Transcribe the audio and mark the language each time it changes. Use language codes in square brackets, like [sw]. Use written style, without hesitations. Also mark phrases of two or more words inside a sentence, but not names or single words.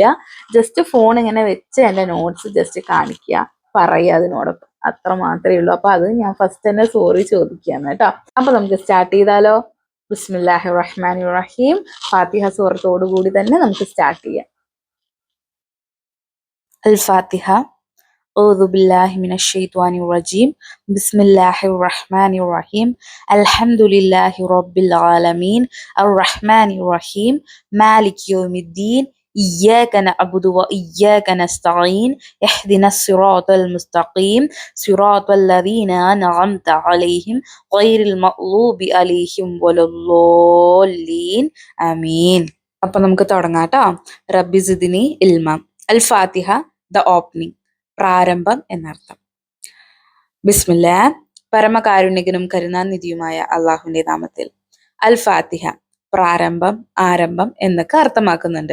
[en] just phone [ml] ഇങ്ങനെ വെച്ച് എൻ്റെ [en] notes just [ml] കാണിക്കുക, പറയുക അതിനോടൊപ്പം, അത്ര മാത്രമേ ഉള്ളൂ. അപ്പൊ അത് ഞാൻ ഫസ്റ്റ് തന്നെ സോറി ചോദിക്കുകയാണ് കേട്ടോ. അപ്പൊ നമുക്ക് സ്റ്റാർട്ട് ചെയ്താലോ? [ar] بسم الله الرحمن الرحيم. [ml] ഫാത്തിഹ സൂറത്തോടു കൂടി തന്നെ നമുക്ക് സ്റ്റാർട്ട് ചെയ്യാം. അൽ ഫാത്തിഹ. [ar] أعوذ بالله من الشيطان الرجيم. بسم الله الرحمن الرحيم. الحمد لله رب العالمين الرحمن الرحيم مالك يوم الدين إياك نعبد وإياك نستعين اهدنا الصراط المستقيم صراط الذين أنعمت عليهم غير المغضوب عليهم ولا الضالين آمين. [ml] അപ്പം നമുക്ക് തുടങ്ങാം കേട്ടോ. [ar] رب زدني علما. [ml] അൽ ഫാത്തിഹ, [en] the opening, [ml] പ്രാരംഭം എന്നർത്ഥം. ബിസ്മില്ലാ, പരമകാരുണ്യകനും കരുണാനിധിയുമായ അള്ളാഹുവിന്റെ നാമത്തിൽ. അൽ ഫാത്തിഹ, പ്രാരംഭം, ആരംഭം എന്നൊക്കെ അർത്ഥമാക്കുന്നുണ്ട്.